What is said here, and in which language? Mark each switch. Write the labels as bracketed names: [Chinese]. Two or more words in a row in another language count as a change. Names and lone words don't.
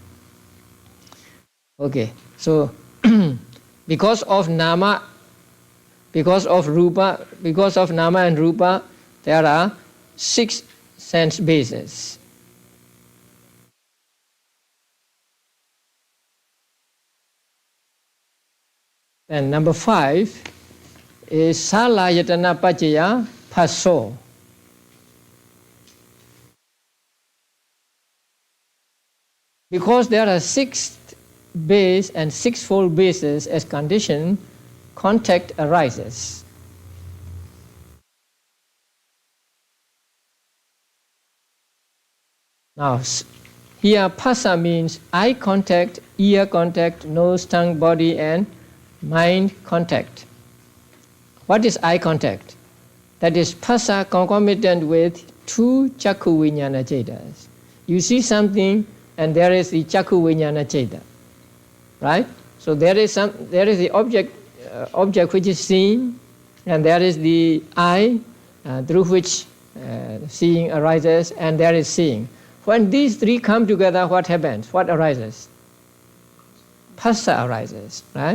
[English] Okay, so because of nama, because of rupa, because of nama and rupa, there are 6 sense bases. And number 5 is [Pali] salayatana paccaya phasso. [English] Because there are 6 base and 6-fold bases as condition, contact arises. Now, here phassa means eye contact, ear contact, nose, tongue, body, and mind contact. What is eye contact? That is phassa concomitant with 2 [Pali] chakku viññāna cetas. [English] You see something and there is the [Pali] chakku viññāna ceta, [English] right? So there is the object which is seen, and there is the eye through which seeing arises, and there is seeing. When these 3 come together, what happens? What arises? Phassa arises, right?